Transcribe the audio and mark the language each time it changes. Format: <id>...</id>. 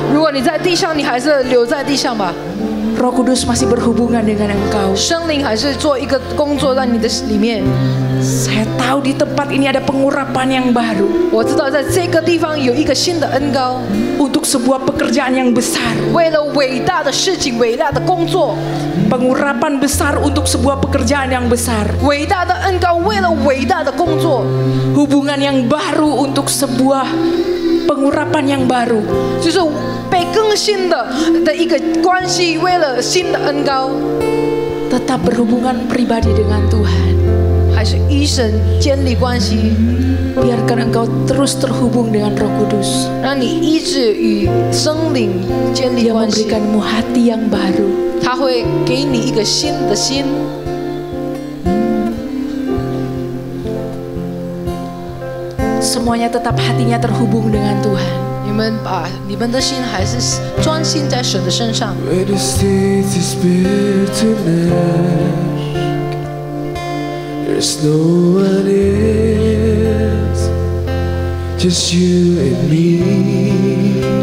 <zh>如果你在地上，你还是留在地上吧。</zh> <id>Roh Kudus masih berhubungan dengan engkau.</id> <zh>圣灵还是做一个工作在你的里面。</zh> <id>Saya tahu di tempat ini ada pengurapan yang baru.</id> <zh>我知道在这个地方有一个新的恩膏，</zh> <id>untuk sebuah pekerjaan yang besar.</id> <zh>为了伟大的事情、伟大的工作。</zh> <id>Pengurapan besar untuk sebuah pekerjaan yang besar.</id> <zh>伟大的恩膏为了伟大的工作。</zh> <id>Hubungan yang baru untuk sebuah pengurapan yang baru.</id> <zh>就是被更新的一个关系，为了新的恩膏。</zh> <id>Tetap berhubungan pribadi dengan Tuhan.</id> <zh>还是与神建立关系。</zh> <id>Biarkan engkau terus terhubung dengan Roh Kudus.</id> <zh>让你一直与圣灵建立</zh> <id>Dia</id> <zh>关系。</zh> <id>memberikanmu hati yang baru.</id> <zh>他会给你一个新的心。</zh> <id>Semuanya tetap hatinya terhubung dengan Tuhan.</id> <zh>你们把你们的心还是专心在神的身上。</zh> <en>Where the state is built tonight, there's no one else, just you and me.</en>